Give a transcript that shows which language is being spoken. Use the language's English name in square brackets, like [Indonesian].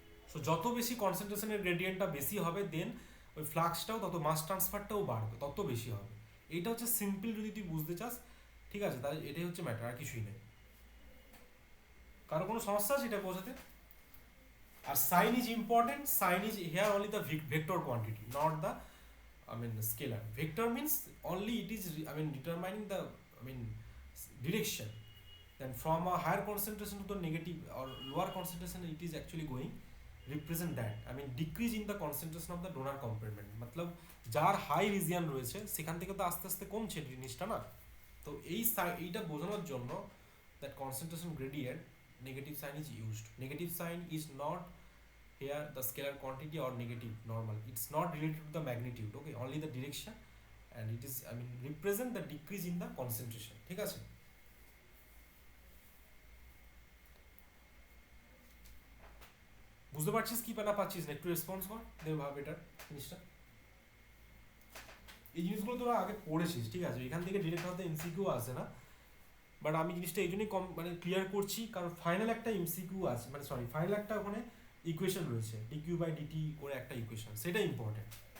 [Bangla] So যত বেশি কনসেন্ট্রেশনের গ্রেডিয়েন্টটা বেশি হবে, দেন ওই ফ্লাক্সটাও তত, মাস ট্রান্সফারটাও বাড়বে, তত বেশি হবে। এইটা হচ্ছে সিম্পল, যদি তুই বুঝতে চাস, ঠিক আছে, তাহলে এটাই হচ্ছে ম্যাটার, আর কিছুই নেই। কারো কোনো সমস্যা আছে এটা বোঝাতে? আর [English] Sign is important, sign is here only the vector quantity, not the scalar. Vector means only it is determining the direction. Then from a higher concentration to the negative or lower concentration, it is actually going represent that decrease in the concentration of the donor compartment, मतलब [Bangla] যার high region রয়েছে সেখান থেকে তো আস্তে আস্তে কমছে জিনিসটা না। তো এইটা বোঝানোর জন্য [English] that concentration gradient negative sign is used. Negative sign is not here the scalar quantity or negative normal, it's not related to the magnitude, okay, only the direction, and it is represent the decrease in the concentration। [Bangla] ঠিক আছে, বুঝতে পারছিস কি না পাচ্ছিস না একটু response কর, দেব ভাব এটা জিনিসটা। এই জিনিসগুলো তোরা আগে পড়েছিস, ঠিক আছে, এখান থেকে ডিরেক্ট হয়তো এমসিকিউ আসে না, বাট আমি জিনিসটা এই জন্যই ক্লিয়ার করছি কারণ ফাইনাল একটা এমসিকিউ আছে, ফাইনাল একটা ওখানে ইকুয়েশন রয়েছে, ডিকিউ বাই ডিটি করে একটা ইকুয়েশন, সেটা ইম্পর্টেন্ট।